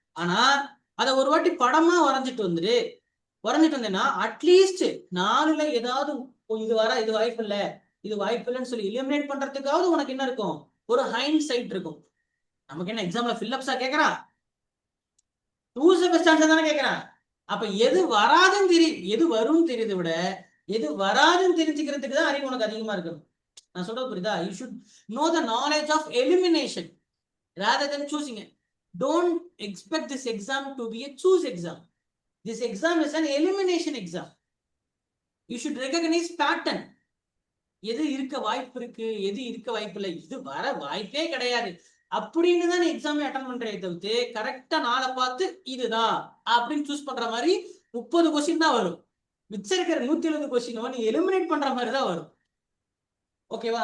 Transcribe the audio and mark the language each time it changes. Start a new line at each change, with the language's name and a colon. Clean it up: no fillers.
Tamil: ஆனா அதை ஒரு வாட்டி படமா வரைஞ்சிட்டு வந்தேன்னா அட்லீஸ்ட் 4ல ஏதாவது இது வாய்ப்பு இல்ல, இது வாய்ப்பு இல்லைன்னு சொல்லி எலிமினேட் பண்றதுக்காவது உனக்கு என்ன இருக்கும், ஒரு ஹைண்ட் சைட் இருக்கும். நமக்கு என்ன எக்ஸாம்ல ஃபில்லப்ஸா கேட்கறான், 2 செமஸ்டர் ஆன்சர் தானே கேட்கறான். அப்ப எது வராதுன்னு தெரியும், எது வரும்னு தெரியுதை விட எது வராதுன்னு தெரிஞ்சுக்கிறதுக்கு தான் அறிவு உனக்கு அதிகமா இருக்கணும். நான் சொல்றது புரியுதா?
English: You should know the knowledge of elimination rather than choosing it. Don't expect this exam to be a choose exam. This exam is an elimination exam. You should recognize pattern.
Tamil: எது இருக்க வாய்ப்பு இருக்கு, எது இருக்க வாய்ப்பு இல்லை, இது வர வாய்ப்பே கிடையாது அப்படின்னு தான் எக்ஸாமே அட்டன் பண்றே தவிர்த்து கரெக்டா நாளை பார்த்து இதுதான் அப்படின்னு சூஸ் பண்ற மாதிரி 30 கொஸ்டின் தான் வரும். மிச்சம் இருக்கிற 170 கொஸ்டினும் நீ எலிமினேட் பண்ற மாதிரி தான் வரும். ஓகேவா?